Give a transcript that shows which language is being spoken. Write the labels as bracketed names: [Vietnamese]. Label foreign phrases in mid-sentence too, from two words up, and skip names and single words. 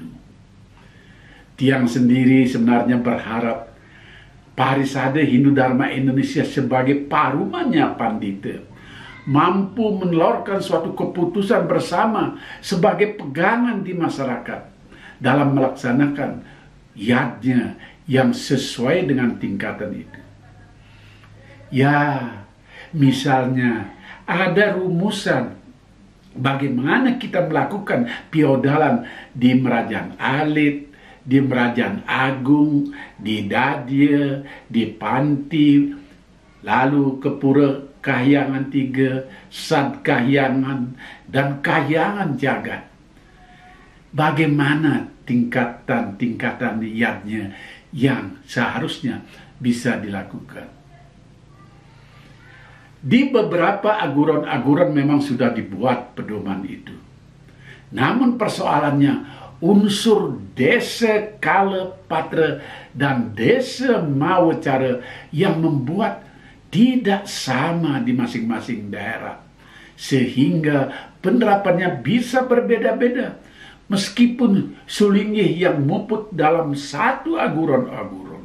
[Indonesian] Tiang sendiri sebenarnya berharap Parisade Hindu Dharma Indonesia sebagai parumannya Pandita mampu menelurkan suatu keputusan bersama sebagai pegangan di masyarakat dalam melaksanakan yadnya yang sesuai dengan tingkatan itu. Ya, misalnya ada rumusan bagaimana kita melakukan piodalan di Merajan Alit, di Merajan Agung, di Dadya, di Panti, lalu ke Pura Kahyangan 3, Sad Kahyangan, dan Kahyangan Jagat. Bagaimana tingkatan-tingkatan yadnya yang seharusnya bisa dilakukan. Di beberapa aguran-aguran memang sudah dibuat pedoman itu. Namun persoalannya, unsur [Balinese] desa kala patra [Indonesian] dan [Balinese] desa mawacara [Indonesian] yang membuat tidak sama di masing-masing daerah, sehingga penerapannya bisa berbeda-beda meskipun sulingih yang muput dalam satu aguran-aguran.